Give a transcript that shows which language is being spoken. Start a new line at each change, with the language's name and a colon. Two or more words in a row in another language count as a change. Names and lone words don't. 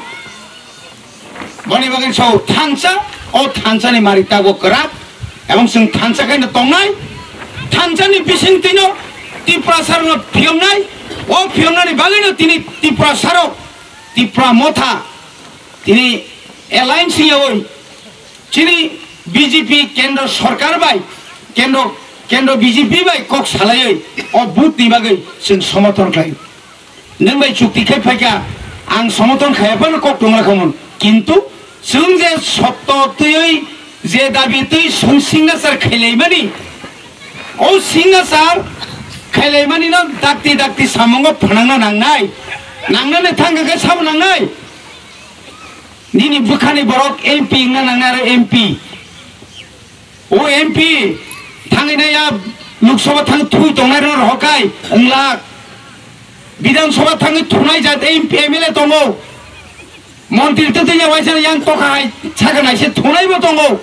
Bodo: बने बागै सौ थांसा ओ थांसानि मारितागो करा एवं जों थांसा खायनो तंनाय थांसानि बिसिं तिनो तिप्रा सारनो फियंनाय ओ फियंनानि बागैनो तिनि तिप्रा सारो तिप्रा मोथा तिनि एलायन्स होय तिनि बीजेपी
Hindi: केंद्र सरकार
Bodo: बाय केंद्र बीजेपी बाय कक सालायै ओ बुथ नि बागै जों समर्थन खायो नों बाय चुक्ति खाय फायका आं समर्थन खायाबानो कक दंलाखौमोन किन्तु जों जे सत्तयै जे दाबियै जों सिगनेचार खायलायमानि ओ सिगनेचार खायलायमानि न दाक्ति सामंग फनांना नांनानै थांगाखै साब नांनाय निनि बुखानि बरक एमपि ना नांना आरो एमपि ओ एमपि थांनाया लोकसभा थां थुइ दंनाय रहकाय अंला विधानसभा थां थुनाय जात एमपि एमएलए दङ मन्त्रि तो दैया वाइसा यां तखाय सागानायसे थुनायबो दङ